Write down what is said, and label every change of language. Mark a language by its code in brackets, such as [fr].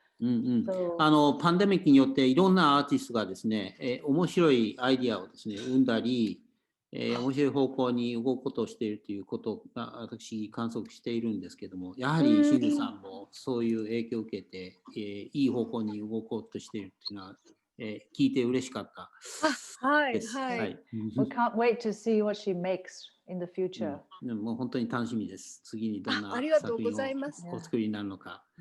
[ja] パンデミックによっていろんなアーティストがですね、面白いアイディアをですね生んだり、面白い方向に動くことをしているということが私観測しているんですけども、やはりシングさんもそういう影響を受けて、いい方向に動こうとしているっていうのは、聞いて嬉しかったです。はい。 [en] We can't wait to see what she makes in the future. [ja] もう本当に楽しみです。次にどんな作品をお作りになるのか。